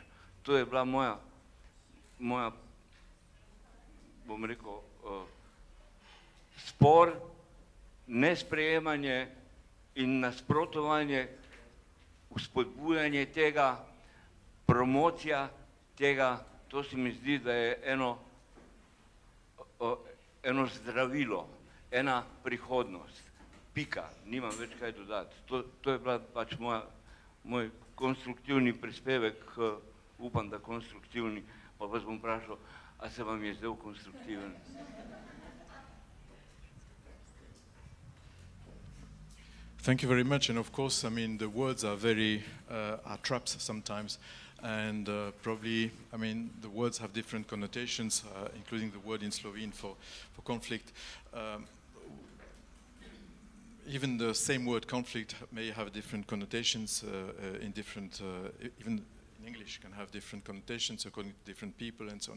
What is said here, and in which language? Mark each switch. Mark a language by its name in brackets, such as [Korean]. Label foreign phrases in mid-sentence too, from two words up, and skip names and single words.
[Slovenian] To je bila moja, bom rekel, spor, nesprejemanje in nasprotovanje, spodbujanje tega, promocija tega, to se mi zdi, da je eno zdravilo, ena prihodnost. Pika, nimam več kaj dodati. To je bila pač moj konstruktivni prispevek, upam, da konstruktivni, pa vas bom vprašal, a se vam je zdel konstruktiven? [English] Thank you very much. And of course, I mean, the words are very are traps sometimes. And probably, I mean, the words have different connotations, including the word in Slovene for conflict. Even the same word conflict may have different connotations in different, even in English can have different connotations according to different people and so on.